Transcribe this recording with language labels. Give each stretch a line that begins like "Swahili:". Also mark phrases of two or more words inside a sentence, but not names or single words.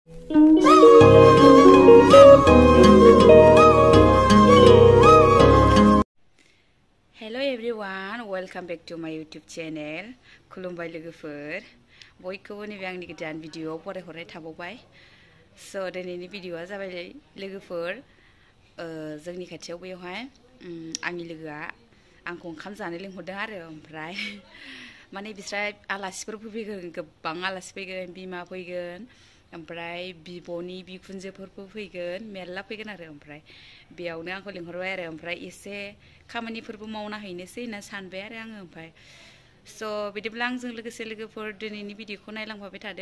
English: Hello everyone, welcome back to my YouTube channel.
Bodo: खुलुमबाय लोगोफोर बयखौबो नैबे आंनि गोदान भिडिअ'आव फरायहरनाय थाबावबाय। स' दिनैनि भिडिअ'आ जाबाय लोगोफोर जोंनि खाथियाव बेयावहाय आंनि लोगोआ आंखौ ओंखाम जानो लिंहरदों आरो ओमफ्राय माने बिस्रा आलासिफोर फैगोन, गोबां आलासि फैगोन, बिमा फैगोन, ओमफ्राय बिब'नि बिखुनजोफोरबो फैगोन, मेरला फैगोन आरो ओमफ्राय बेयावनो आंखौ लिंहरबाय आरो ओमफ्राय एसे खामानिफोरबो मावना हैनोसै होनना सानबाय आरो आङो ओमफ्राय स' बिदिब्ला आंजों लोगोसे लोगोफोर दिनैनि भिडिअ'खौ नायलांफाबाय थादो।